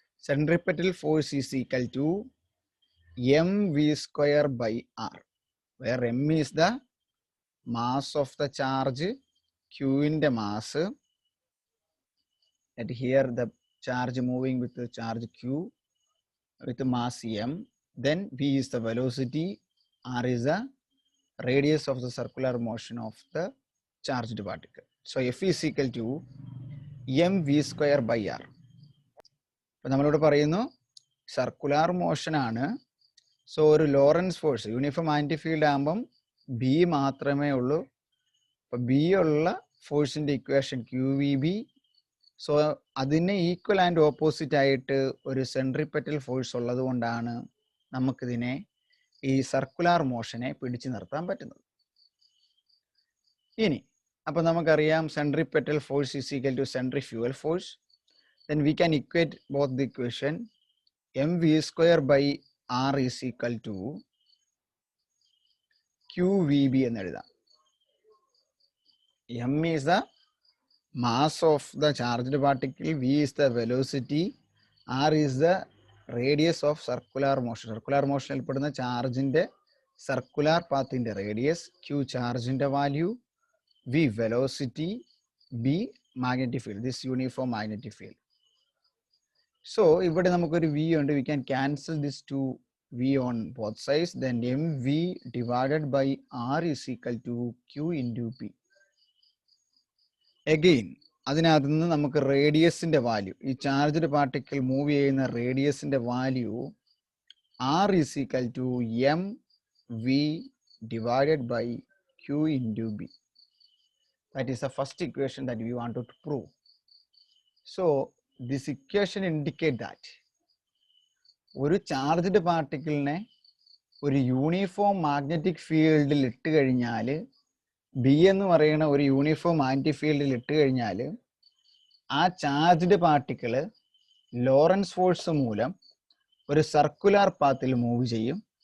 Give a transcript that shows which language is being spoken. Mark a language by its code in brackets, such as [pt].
[en] Centripetal force is equal to mv square by r, where m is the mass of the charge, q in the mass, and here the charge moving with the charge q with the mass m, then v is the velocity, r is the radius of the circular motion of the charged particle. So F is equal to mv square by r. [ml] അപ്പോൾ നമ്മളിവിടെ പറയുന്നു circular motion ആണ്. So ഒരു Lorentz force uniform anti field ആകുമ്പം B മാത്രമേ ഉള്ളൂ. അപ്പോൾ B ഉള്ള ഫോഴ്സിൻ്റെ equation Q V B. So അതിന് ഈക്വൽ ആൻഡ് ഓപ്പോസിറ്റ് ആയിട്ട് ഒരു സെൻട്രിപെറ്റൽ ഫോഴ്സ് ഉള്ളത് കൊണ്ടാണ് നമുക്കിതിനെ ഈ സർക്കുലാർ മോഷനെ പിടിച്ചു നിർത്താൻ പറ്റുന്നത്. ഇനി അപ്പോൾ നമുക്കറിയാം [en] Centripetal force is equal to centrifugal force. Then we can equate both the equation. mv square by r is equal to qvb [ml] എന്ന് എഴുതാം. [en] m is the mass of the charged particle, v is the velocity, r is the radius of circular motion. Circular motion [ml] പെടുന്ന ചാർജിന്റെ circular പാത്തിന്റെ radius, q ചാർജിന്റെ value, [en] v velocity, b magnetic field, this uniform magnetic field. [ml] So ഇവിടെ നമുക്കൊരു v ഉണ്ട്. [en] We can cancel this to v on both sides. Then mv divided by r is equal to q into p. [ml] Again അതിനകത്ത് നിന്ന് നമുക്ക് റേഡിയസിന്റെ value, ഈ charged particle move ചെയ്യുന്ന റേഡിയസിന്റെ value [en] r is equal to mv divided by q into b. That is the first equation that we wanted to prove. So this equation indicate that [ml] ഒരു charged പാർട്ടിക്കിളിനെ ഒരു uniform magnetic ഫീൽഡിൽ ഇട്ട് കഴിഞ്ഞാൽ, B എന്ന് പറയുന്ന ഒരു uniform anti ഫീൽഡിൽ ഇട്ട് കഴിഞ്ഞാൽ ആ ചാർജ്ഡ് പാർട്ടിക്കിള് ലോറൻസ് ഫോഴ്സ് മൂലം ഒരു സർക്കുലാർ പാത്തിൽ മൂവ് ചെയ്യും.